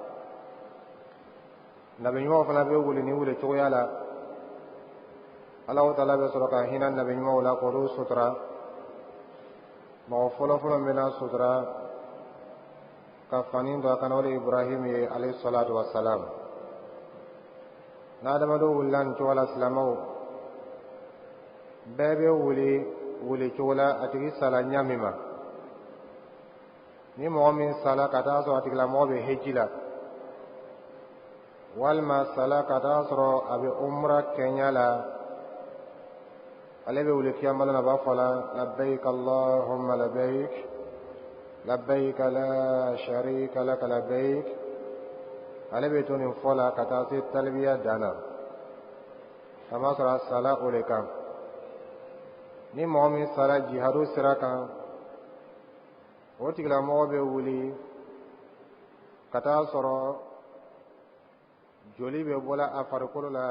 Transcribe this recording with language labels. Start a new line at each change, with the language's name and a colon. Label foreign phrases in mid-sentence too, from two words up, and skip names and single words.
Bambara: nabiɲumanw fana bɛ wuli ni wuli cogoya la. Alahu Taala bɛ sɔrɔ ka hinɛ nabiɲumanw la k'olu sutura. mɔgɔ fɔlɔfɔlɔ min bɛna sutura ka fani don a kan o de ye Ibrahim ye
Arabic: عليه الصلاة والسلام.
Bambara: n'adamadenw wulila nin cogo la, silamɛw, bɛɛ bɛ wuli cogo la a tigi sala ɲa min ma. ni mɔgɔ min sala ka taa sɔrɔ a tigilamɔgɔ bɛ heji la, walima sala ka taa sɔrɔ a bɛ umra kɛɲɛ la, ale bɛ wuli kiyamalo na a b'a fɔ la
Arabic: لبيك اللهم لبيك لبيك لا شريك لك لبيك.
Bambara: ale bɛ to nin fɔ la ka taa se talbiya dan na, kama sɔrɔ a sala o de kan. ni mɔgɔ min sala jihadu sira kan, o tigilamɔgɔ bɛ wuli ka taa sɔrɔ joli bɛ bɔla a farikolo la.